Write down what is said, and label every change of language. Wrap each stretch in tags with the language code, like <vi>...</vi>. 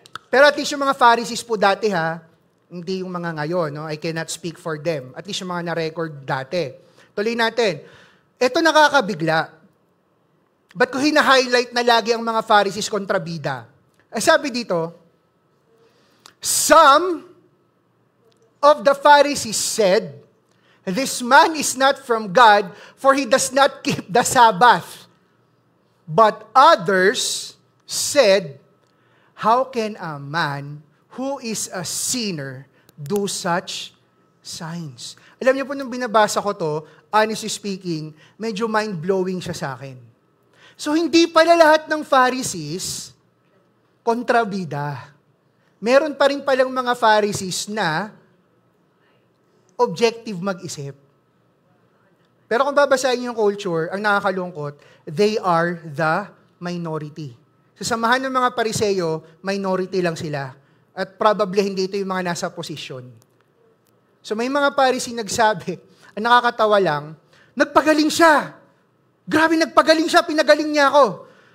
<tl>Pero at least yung mga Pharisees po dati hindi yung mga ngayon.</tl> <en>No? I cannot speak for them. At least</en> <tl>yung mga na-record dati. Tuloy natin. Ito nakakabigla. Ba't ko hina-highlight na lagi ang mga Pharisees kontrabida? Sabi dito,</tl> <en>some of the Pharisees said, this man is not from God, for he does not keep the Sabbath. But others said, how can a man who is a sinner do such signs?</en> <tl>Alam niyo po, nung binabasa ko to,</tl> <en>honestly speaking,</en> <tl>medyo mind-blowing siya sa akin. So, hindi pala lahat ng Pharisees kontrabida. Meron pa rin palang mga Pharisees na objective mag-isip. Pero kung babasahin yung culture, ang nakakalungkot,</tl> <en>they are the minority.</en> <tl>Sa samahan ng mga Pariseo, minority lang sila. At probably hindi ito yung mga nasa posisyon. So may mga Pharisee nagsabi, ang nakakatawa lang, nagpagaling siya. Grabe, nagpagaling siya, pinagaling niya ako.</tl>